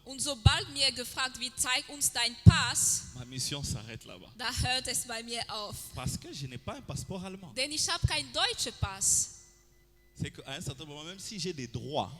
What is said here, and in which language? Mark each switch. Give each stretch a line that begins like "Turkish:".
German: Und sobald mir gefragt wird, zeig uns deinen Pass,
French: ma mission s'arrête là-bas.
German: da hört es bei mir auf.
French: Parce que je n'ai pas un passeport allemand.
German: Denn ich habe keinen deutschen Pass.
French: C'est qu'à un certain moment, même si j'ai des droits,